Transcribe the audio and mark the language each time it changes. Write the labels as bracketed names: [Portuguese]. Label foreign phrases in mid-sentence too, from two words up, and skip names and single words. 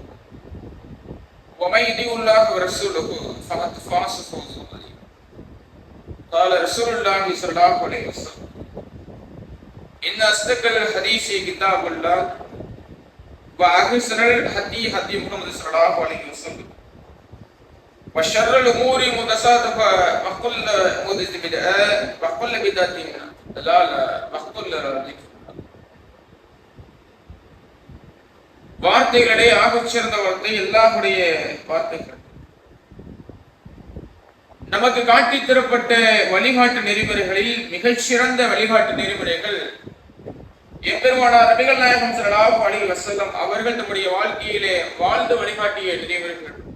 [Arabic] ومن يطع الله ورسوله فقد فاز فوزا عظيما قال رسول الله صلى الله عليه وسلم إن أصدق الحديث كتاب الله وأحسن الهدي هدي محمد صلى الله عليه وسلم وشر الأمور محدثاتها وكل محدثة بدعة وكل بدعة ضلالة وكل ضلالة. [Tamil] வார்த்தைகளிடையே ஆகச் சிறந்த வார்த்தை அல்லாஹ்வுடைய வார்த்தைகள். நமக்கு காட்டி தரப்பட்ட வழிகாட்டு நெறிமுறைகளில் மிகச் சிறந்த வழிகாட்டு நெறிமுறைகள் எம்பெருமானார் நபிகள் நாயகம் [Arabic] صلى الله عليه وسلم [Tamil] அவர்கள் நம்முடைய வாழ்க்கையிலே வாழ்ந்து வழிகாட்டிய நெறிமுறைகள்.